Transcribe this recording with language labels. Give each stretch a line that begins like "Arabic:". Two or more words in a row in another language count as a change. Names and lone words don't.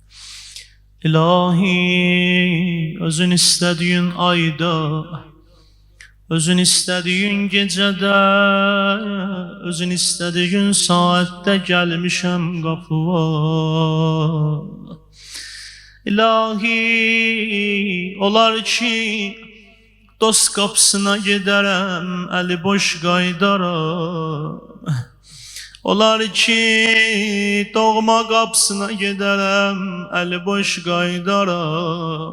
Turkish: İlahi, özün istediğin ayda, özün istediğin gecede, özün istediğin saatte gelmişem kapıva. İlahi, olar ki dost kapısına giderem, eli boş qaydaram. Olar ki doğma kapısına giderem, eli boş qaydaram.